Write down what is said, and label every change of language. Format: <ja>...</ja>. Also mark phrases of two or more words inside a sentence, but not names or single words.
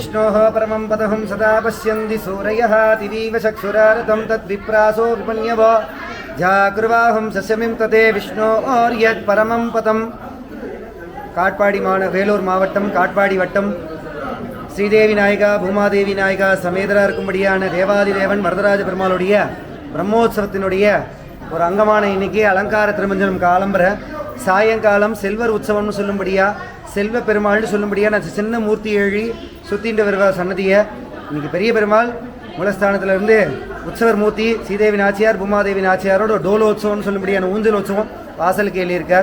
<sa>विष्णोः परमं पदहं सदा पश्यन्ति सूरयः दिवीव चक्षुरारतं तद्विप्रासो विपण्यव जागृवाहं सस्यमिं तदे विष्णोर्यत् परमं पदं</sa> <ta>काट्पाडी வேலூர் மாவட்டம் காட்பாடி வட்டம் ஸ்ரீதேவி நாயகா பூமாதேவி நாயகா சமேதரா இருக்கும்படியான தேவாதிதேவன் வரதராஜ பெருமாளுடைய பிரம்மோற்சவத்தினுடைய ஒரு அங்கமான இன்னைக்கு அலங்கார திருமஞ்சனம் காலம்பர சாயங்காலம் செல்வர் உற்சவம்னு சொல்லும்படியா செல்வ பெருமாள்னு சொல்லும்படியா நான் சின்ன மூர்த்தி எழுதி சுத்தின்ற வருவா சன்னதியை இன்னைக்கு பெரிய பெருமாள் மூலஸ்தானத்திலிருந்து உற்சவர் மூர்த்தி ஸ்ரீதேவி நாச்சியார் பூமாதேவி நாச்சியாரோட டோலோத்சவம்னு சொல்லும்படியான ஊஞ்சல் உற்சவம் வாசலுக்கு எழுதியிருக்கார்.</ta>